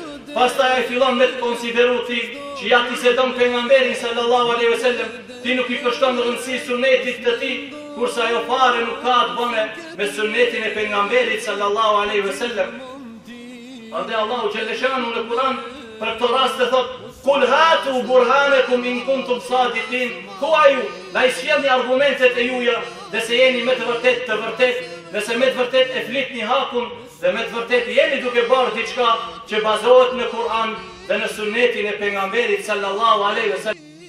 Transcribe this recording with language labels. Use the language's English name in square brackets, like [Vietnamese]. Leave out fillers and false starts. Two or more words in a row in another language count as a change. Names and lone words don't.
[Albanian] Pastaj ai fillon me të konsideru ti që ja ti se don pejgamberin [Arabic] صلى الله عليه وسلم, [Albanian] ti nuk i kushton rëndësi sunetit të tij, kurse ajo fare nuk ka të bëne me sunnetin e pejgamberit [Arabic] صلى الله عليه وسلم. [Albanian] Ande Allahu xhaleshanu në Kur'an për këtë rast e thot: [Arabic] "قل هاتوا برهانكم إن كنتم صادقين." [Albanian] Thuaju, ai sjellni argumentet e juaja, dhe se jeni me të vërtet, nëse me të vërtet e flitni hakun dhe me të vërtet jeni duke bërë diçka që bazohet në Kur'an dhe në sunnetin e pejgamberit [Arabic] صلى الله عليه وسلم.